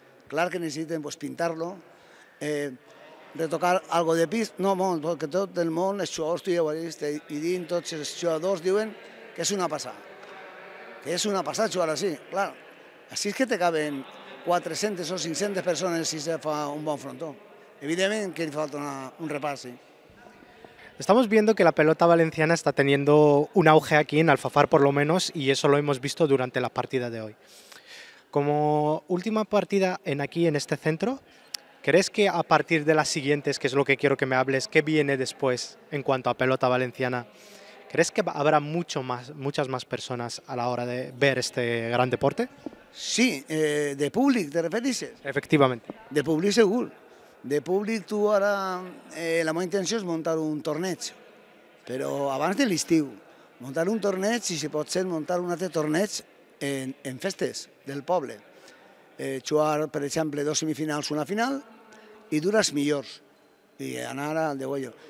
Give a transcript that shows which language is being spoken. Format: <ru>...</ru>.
<ca>Clar que necessiten pintar-lo, retocar algo de pis, no molt, perquè tot el món, els jugadors, tu ja ho has vist, i dins tots els jugadors diuen que és una passada. Que és una passada jugar així, clar. Així és que te caben 400 o 500 persones si se fa un bon frontó. Evidentment que li falta un repàs, sí.</ca> <es>Estamos viendo que la pelota valenciana está teniendo un auge aquí en Alfafar por lo menos y eso lo hemos visto durante la partida de hoy. Como última partida aquí en este centro, ¿crees que a partir de las siguientes, que es lo que quiero que me hables, qué viene después en cuanto a pelota valenciana? ¿Crees que habrá muchas más personas a la hora de ver este gran deporte?</es> <ca>Sí, de públic, te refereixes?</ca> <es>Efectivamente.</es> <ca>De públic segur. De públic tu ara, la meva intenció és muntar un torneig, però abans de l'estiu. Muntar un torneig i si pot ser muntar un altre torneig en festes del poble. Jugar, per exemple, 2 semifinals, una final i dur els millors i anar al de huello.</ca>